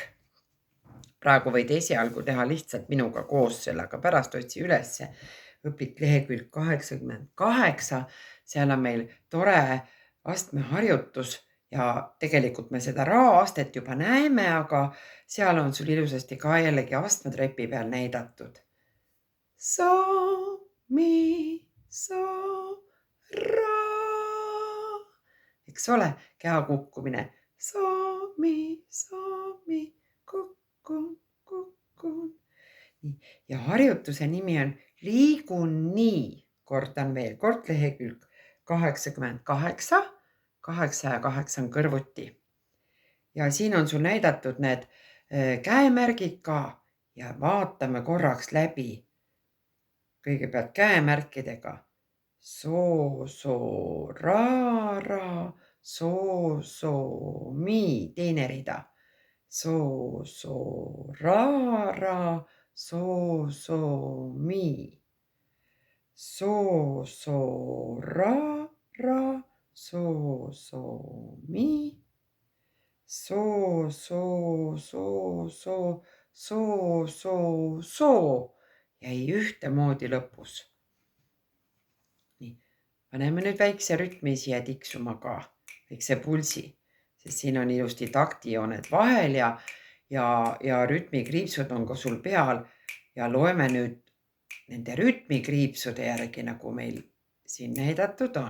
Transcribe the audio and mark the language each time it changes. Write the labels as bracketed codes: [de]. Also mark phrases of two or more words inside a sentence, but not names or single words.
[et] Praegu võid esialgu teha lihtsalt minuga koos sellega, pärast otsi ülesse õpik lehekülg 88. Seal on meil tore astmeharjutus ja tegelikult me seda raastet juba näeme, aga seal on sul ilusasti ka jällegi astmetrepi peal näidatud. So, mi, so, ra. Eks ole, keha kukkumine. So, mi, kukkun, kukkun. Ja harjutuse nimi on liigun nii. Kordan veel kord lehekülg 88. 8 ja 8 on kõrvuti. Ja siin on sul näidatud need käemärgid ka ja vaatame korraks läbi. Kõigepealt käemärkidega. So, so, ra, ra, so, so, mi. Teine rida. So, so, ra, ra, so, so, mi. So, so, ra, ra, so, so, mi. So, so, so, so, so, so, so. Jäi ühtemoodi lõpus. Nii. Paneme nüüd väikse rütmi siia tiksuma ka. Väikse pulsi. Sest siin on ilusti taktijooned vahel ja rütmikriipsud on ka sul peal ja loeme nüüd nende rütmikriipsude järgi, nagu meil siin näidatud on.